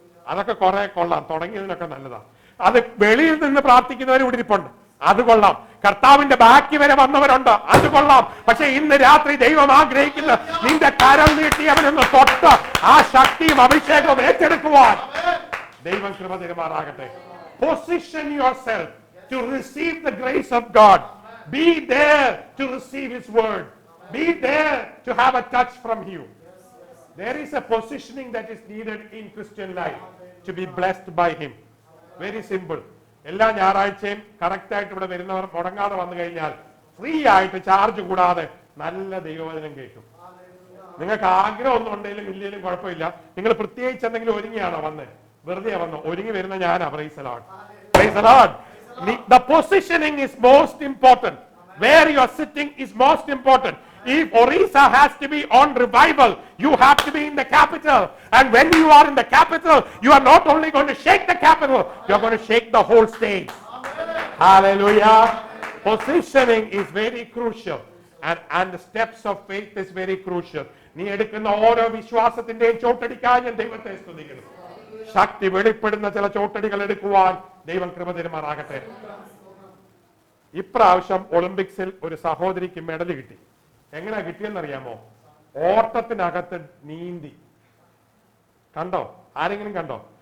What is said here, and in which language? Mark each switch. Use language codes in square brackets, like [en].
[ml] അതൊക്കെ കുറെ കൊള്ളാം, തുടങ്ങിയതിനൊക്കെ നല്ലതാ. അത് വെളിയിൽ നിന്ന് പ്രാർത്ഥിക്കുന്നവർ ഇവിടെ ഇരിപ്പുണ്ട്, അത് കൊള്ളാം. കർത്താവിന്റെ ബാക്കി വരെ വന്നവരുണ്ട്, അത് കൊള്ളാം. പക്ഷെ ഇന്ന് രാത്രി ദൈവം ആഗ്രഹിക്കുന്ന നിന്റെ കരം നീട്ടി അവനൊന്ന് തൊട്ട് ആ ശക്തിയും അഭിഷേകവും ഏറ്റെടുക്കുവാൻ ദൈവം കൃപ തരുമാറാകട്ടെ. [en] Position yourself to receive the grace of God. Be there to receive His word. Be there to have a touch from Him. There is a positioning that is needed in Christian life to be blessed by Him. Very simple. [ml] എല്ലാ ഞായറാഴ്ചയും correct ആയിട്ട് ഇവിടെ വരുന്നവർ മുടങ്ങാതെ വന്നു കഴിഞ്ഞാൽ free ആയിട്ട് charge കൂടാതെ നല്ല ദൈവവചനം കേൾക്കും. നിങ്ങൾക്ക് ആഗ്രഹം ഒന്നും ഉണ്ടെങ്കിലും ഇല്ലെങ്കിലും കുഴപ്പമില്ല. നിങ്ങൾ പ്രത്യേകിച്ച് എന്തെങ്കിലും ഒരുങ്ങിയാണോ വന്നത്? വെറുതെ വന്നു. ഒരുങ്ങി വരുന്ന ഞാനാ. [en] Praise the Lord. Praise the Lord. The positioning is most important. Where you are sitting is most important. If Orissa has to be on revival, you have to be in the capital. And when you are in the capital, you are not only going to shake the capital, you are going to shake the whole state. Hallelujah. Positioning is very crucial. And the steps of faith is very crucial. [ml] നീ എടുക്കുന്ന ഓരോ വിശ്വാസത്തിന്റെയും ചോട്ടടിക്കാൻ ഞാൻ ദൈവത്തെ സ്തുതിക്കുന്നു. ശക്തി വെളിപ്പെടുന്ന ചില ചോട്ടടികൾ എടുക്കുവാൻ ദൈവം കൃപ തരുമാറാകട്ടെ. ഇപ്രാവശ്യം ഒളിമ്പിക്സിൽ ഒരു സഹോദരിക്ക് മെഡൽ കിട്ടി. എങ്ങനെയാ കിട്ടിയെന്നറിയാമോ? ഓട്ടത്തിനകത്ത് നീന്തി. കണ്ടോ? ആരെങ്കിലും കണ്ടോ?